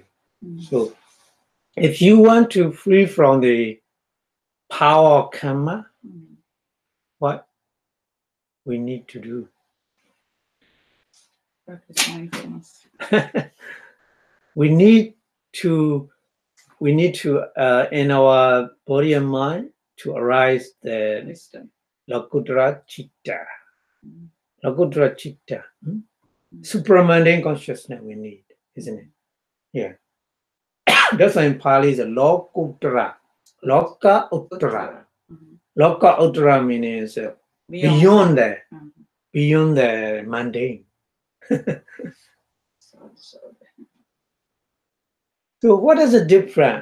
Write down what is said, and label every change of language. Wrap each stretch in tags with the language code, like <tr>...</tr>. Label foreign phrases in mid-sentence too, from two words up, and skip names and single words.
<en>So if you want to free from the power of Kamma, what we need to do? Practice mindfulness. we need to in our body and mind to arise the Wisdom.</en> <pi>Lokuttara Chitta. Lokuttara Chitta.</pi> <en>Supra-mundane consciousness we need, isn't it? Yeah. That's why in Pali is a Lokuttara.</en> <pi>Loka Uttara. Loka Uttara</pi> <en>means beyond the mundane. So what is the difference?</en>